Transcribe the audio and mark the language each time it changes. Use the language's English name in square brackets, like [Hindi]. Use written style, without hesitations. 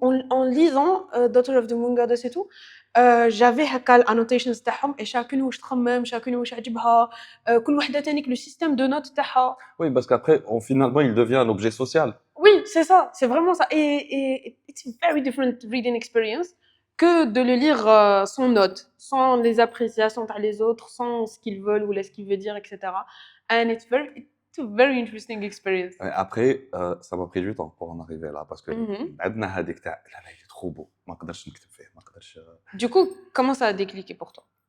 [French] En lisant Daughter of the Moon Goddess et tout, j'avais [Arabic] هكا [French] annotations [Arabic] تاعهم [French] et chacune [Arabic] واش تخمم, [French] chacune [Arabic] واش عجبها, كل وحدة تانيك [French] le système de notes [Arabic] تاعها. [French] Oui, parce qu'après, finalement, il devient un objet social. Oui, c'est ça, c'est vraiment ça. Et [English] it's a very different reading experience [French] que de le lire sans notes, sans les appréciations par les autres, sans ce qu'ils veulent ou ce qu'il veut dire, etc. [English] And it's a very interesting experience. [French] Après, ça m'a pris du temps pour en arriver là, parce que [Arabic] عندنا هذيك تاع لا لا [French] il est trop beau, [Arabic] ما نقدرش نكتب فيه, ما نقدرش. [French] Du coup, comment ça a décliqué pour toi?